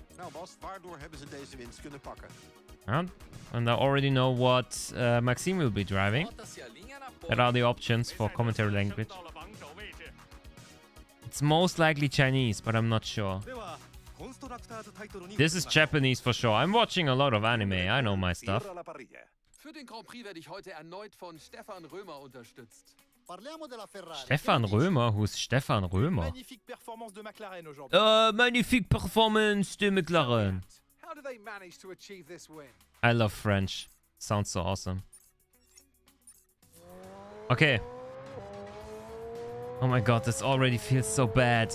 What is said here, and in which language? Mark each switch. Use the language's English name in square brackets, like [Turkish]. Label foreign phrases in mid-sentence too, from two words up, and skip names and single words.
[English] And I already know what Maxime will be driving. That are the options for commentary language. It's most likely Chinese, but I'm not sure. This is Japanese for sure. I'm watching a lot of anime. I know my stuff. [German] Für den Grand Prix werde ich heute erneut von Stefan Römer unterstützt. [English] Stefan Römer? Who's Stefan Römer? [French] Magnifique performance de McLaren aujourd'hui. Magnifique performance de McLaren. [English] How do they manage to achieve this win? I love French. Sounds so awesome. Okay. Oh my god, this already feels so bad.